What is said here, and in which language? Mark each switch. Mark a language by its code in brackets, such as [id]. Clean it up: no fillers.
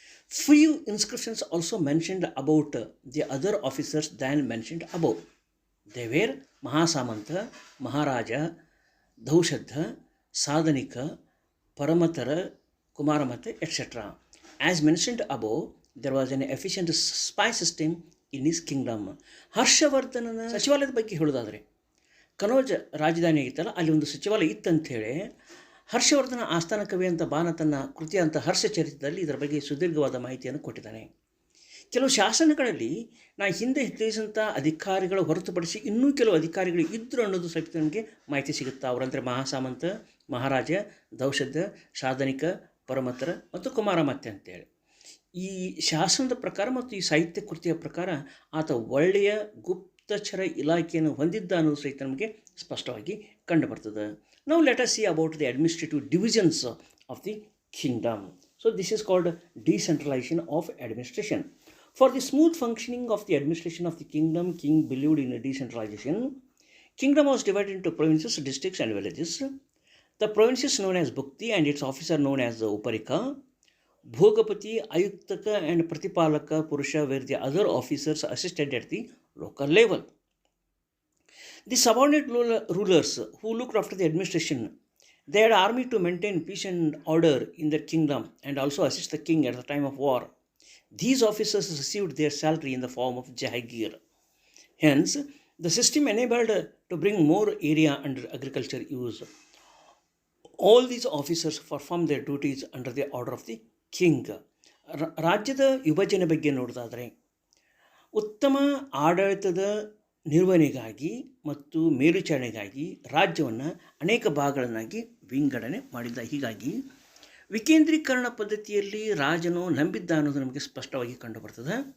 [en] Few inscriptions also mentioned about the other officers than mentioned above. They were Mahasamanta, Maharaja, Dhaushadha, Sadhanika, Paramatara, Kumaramata, etc. As mentioned above, there was an efficient spy system in his kingdom. [kn] ಹರ್ಷವರ್ಧನನ ಸಚಿವಾಲಯದ ಬಗ್ಗೆ ಹೇಳೋದಾದರೆ, ಕನೌಜ್ ರಾಜಧಾನಿ ಆಗಿತ್ತಲ್ಲ, ಅಲ್ಲಿ ಒಂದು ಸಚಿವಾಲಯ ಇತ್ತಂಥೇಳಿ ಹರ್ಷವರ್ಧನ ಆಸ್ಥಾನ ಕವಿ ಅಂತ ಬಾನ ತನ್ನ ಕೃತಿಯಂಥ ಹರ್ಷಚರಿತದಲ್ಲಿ ಇದರ ಬಗ್ಗೆ ಸುದೀರ್ಘವಾದ ಮಾಹಿತಿಯನ್ನು ಕೊಟ್ಟಿದ್ದಾನೆ. ಕೆಲವು ಶಾಸನಗಳಲ್ಲಿ ಹಿಂದೆ ತಿಳಿಸಿದಂಥ ಅಧಿಕಾರಿಗಳು ಹೊರತುಪಡಿಸಿ ಇನ್ನೂ ಕೆಲವು ಅಧಿಕಾರಿಗಳು ಇದ್ದರು ಅನ್ನೋದು ಸಹಿತ ನಮಗೆ ಮಾಹಿತಿ ಸಿಗುತ್ತೆ. ಅವರಂದರೆ ಮಹಾಸಾಮಂತ, ಮಹಾರಾಜ, ದೌಶದ್ಧ, ಸಾಧನಿಕ, ಪರಮತರ ಮತ್ತು ಕುಮಾರಮತ್ತೆ ಅಂತೇಳಿ. ಈ ಶಾಸನದ ಪ್ರಕಾರ ಮತ್ತು ಈ ಸಾಹಿತ್ಯ ಕೃತಿಯ ಪ್ರಕಾರ ಆತ ಒಳ್ಳೆಯ ಗುಪ್ತಚರ ಇಲಾಖೆಯನ್ನು ಹೊಂದಿದ್ದ ಅನ್ನೋದು ಸಹಿತ ನಮಗೆ ಸ್ಪಷ್ಟವಾಗಿ ಕಂಡುಬರ್ತದೆ. [en] Now let us see about the administrative divisions of the kingdom. So this is called decentralization of administration. For the smooth functioning of the administration of the kingdom, king believed in a decentralization. Kingdom was divided into provinces, districts and villages. The provinces known as Bhukti and its officer known as Uparika. Bhogapati, Ayuktaka and Pratipalaka Purusha were the other officers assisted at the local level. The subordinate rulers who looked after the administration, they had army to maintain peace and order in their kingdom and also assist the king at the time of war. These officers received their salary in the form of jahagir. Hence, the system enabled to bring more area under agriculture use. All these officers performed their duties under the order of the king. [kn] ರಾಜ್ಯದ ವಿಭಜನೆ ಬಗ್ಗೆ ನೋಡೋದಾದರೆ, ಉತ್ತಮ ಆಡಳಿತದ ನಿರ್ವಹಣೆಗಾಗಿ ಮತ್ತು ಮೇಲ್ವಿಚಾರಣೆಗಾಗಿ ರಾಜ್ಯವನ್ನು ಅನೇಕ ಭಾಗಗಳನ್ನಾಗಿ ವಿಂಗಡಣೆ ಮಾಡಿದ್ದ. ಹೀಗಾಗಿ ವಿಕೇಂದ್ರೀಕರಣ ಪದ್ಧತಿಯಲ್ಲಿ ರಾಜನು ನಂಬಿದ್ದ ಅನ್ನೋದು ನಮಗೆ ಸ್ಪಷ್ಟವಾಗಿ ಕಂಡುಬರ್ತದೆ.